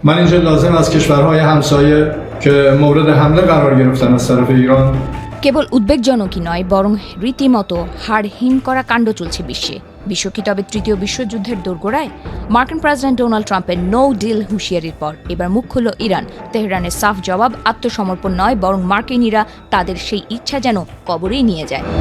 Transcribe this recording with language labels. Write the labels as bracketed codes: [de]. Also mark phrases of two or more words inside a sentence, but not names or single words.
[fa] من اینجا لازم از کشورهای همسایه که مورد حمله قرار گرفتن از طرف ایران [bn] কেবল উদ্বেগজনকই নয় বরং রীতিমতো হাড় হিম করা কাণ্ড চলছে বিশ্বে। বিশ্ব কি তবে তৃতীয় বিশ্বযুদ্ধের দোরগোড়ায়? মার্কিন প্রেসিডেন্ট ডোনাল্ড ট্রাম্পের [en] no deal [bn] হুঁশিয়ারির পর এবার মুখ খুলল ইরান। তেহরানের সাফ জবাব আত্মসমর্পণ নয়, বরং মার্কিনিরা তাদের সেই ইচ্ছা যেন কবরেই নিয়ে যায়।